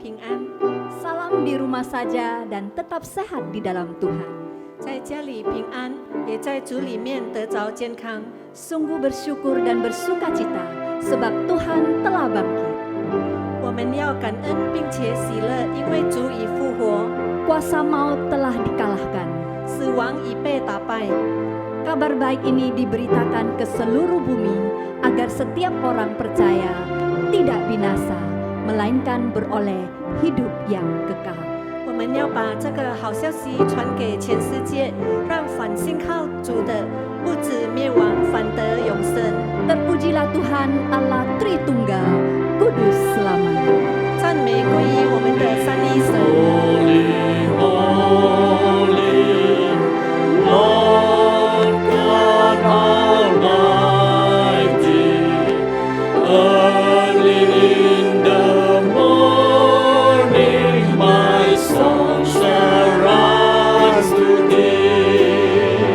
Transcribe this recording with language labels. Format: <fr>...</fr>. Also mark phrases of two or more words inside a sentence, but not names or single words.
<zh>主爱的弟兄姐妹们平安。</zh> <id>tenang di rumah saja dan tetap sehat di dalam Tuhan.</id> <zh>在家里平安，也在主里面得着健康。</zh> <id>Sungguh bersyukur dan bersuka cita sebab Tuhan telah bangkit.</id> <zh>我们要感恩并且喜乐，因为主已复活，</zh> <id>Kuasa maut telah dikalahkan.</id> <zh>死亡已被打败。</zh> <id>Kabar baik ini diberitakan ke seluruh bumi agar setiap orang percaya tidak binasa, melainkan beroleh hidup yang kekal.</id> <zh>我们要把这个好消息传给全世界，让反信靠主的不止灭亡，反得永生。</zh> <id>Terpujilah Tuhan Allah Tritunggal, Kudus selamanya.</id> <zh>赞美归于我们的三一神。</zh> <en>Lord God Almighty, early in the morning, my song shall rise to Thee.</en>